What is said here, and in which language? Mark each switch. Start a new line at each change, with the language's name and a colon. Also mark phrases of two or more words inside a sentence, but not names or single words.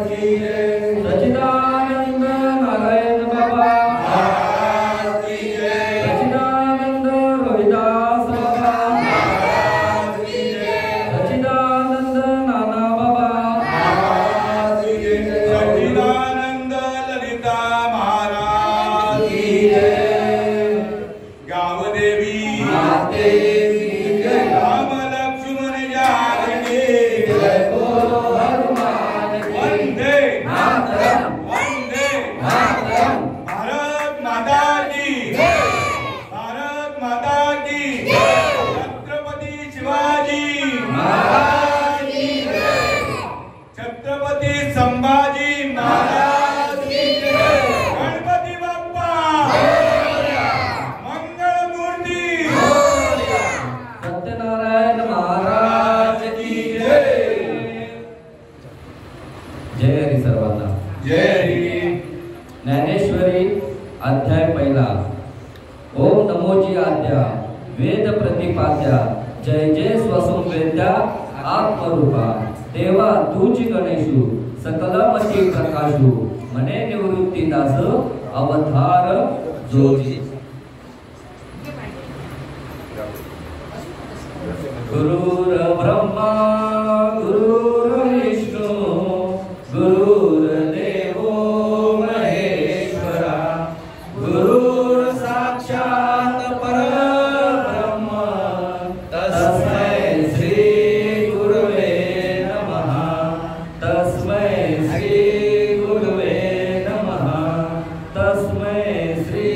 Hindi: की जय सच्चिदानंद नारायण बाबा महाराज की जय सच्चिदानंद रविदास बाबा महाराज की जय सच्चिदानंद नाना बाबा महाराज की जय सच्चिदानंद ललिता महाराज की जय गावदेवी माते की जय राम लक्ष्मण जानकी जय बोलो हनुमान की वंदे मातरम वंदे मातरम भारत माता की जय भारत माता की जय छत्रपती शिवाजी महाराज की जय छत्रपती संभाजी महाराज की जय
Marathi: गणपती बाप्पा मंगल मूर्ती
Hindi: सत्यनारायण महाराज की जय
Marathi: जय हरी सर्वांना जय हरी ज्ञानेश्वरी अध्याय पहिला ओम नमोजी आद्या वेद प्रतिपाद्या जय जय स्वसं वेद्या आत्मरूपा देवा तूची गणेशु सकलमती प्रकाशु मने निवृत्ती दास अवतार जोजी
Sanskrit: गुरुर ब्रह्मा गुरुर्विष्णु गुरुर्देवो महेश्वरा गुरुर साक्षात परब्रह्म तस्मै श्री गुरुवे नमः तस्मै श्री गुरुवे नमः तस्मै श्री